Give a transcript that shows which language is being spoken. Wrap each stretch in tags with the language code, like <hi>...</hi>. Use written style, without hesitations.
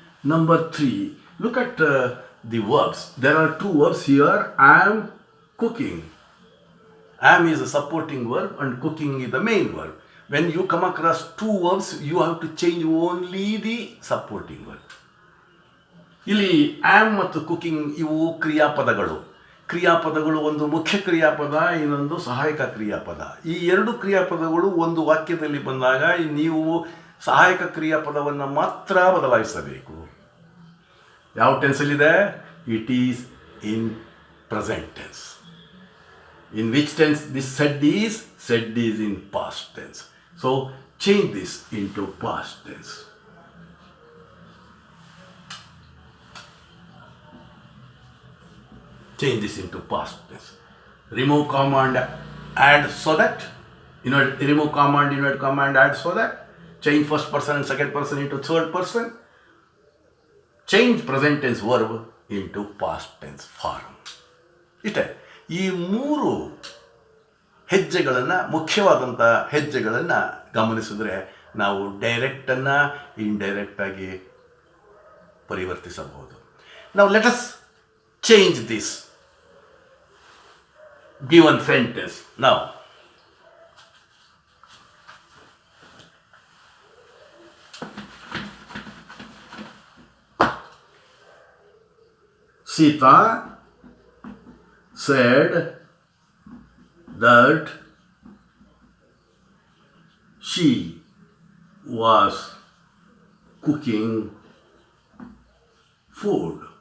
<en>Number 3, look at the verbs. There are 2 verbs here. I am cooking. Am is a supporting verb and cooking is the main verb. When you come across 2 verbs, you have to change only the supporting verb.</en> <kn>ಇಲ್ಲಿ am ಮತ್ತು cooking ಇವು ಕ್ರಿಯಾಪದಗಳು. ಕ್ರಿಯಾಪದಗಳು, ಒಂದು ಮುಖ್ಯ ಕ್ರಿಯಾಪದ, ಇನ್ನೊಂದು ಸಹಾಯಕ ಕ್ರಿಯಾಪದ. ಈ 2 ಕ್ರಿಯಾಪದಗಳು ಒಂದು ವಾಕ್ಯದಲ್ಲಿ ಬಂದಾಗ ನೀವು ಸಹಾಯಕ ಕ್ರಿಯಾಪದವನ್ನು ಮಾತ್ರ ಬದಲಾಯಿಸಬೇಕು. ಯಾವ ಟೆನ್ಸಲ್ಲಿದೆ?</kn> <en>It is in present tense. In which tense this said is? Said is in past tense. So change this into past tense. Change this into past tense. Remove comma and add so that. Remove comma and invert comma and add so that. Change first person and second person into third person. Change present tense verb into past tense form.</en> <kn>ಇಷ್ಟೇ. ಈ 3 ಹೆಜ್ಜೆಗಳನ್ನು, ಮುಖ್ಯವಾದಂಥ ಹೆಜ್ಜೆಗಳನ್ನು ಗಮನಿಸಿದ್ರೆ ನಾವು ಡೈರೆಕ್ಟನ್ನು ಇಂಡೈರೆಕ್ಟಾಗಿ ಪರಿವರ್ತಿಸಬಹುದು.</kn> <en>ನಾವು let us change this given sentence. Now, Sita said that she was cooking food.</en>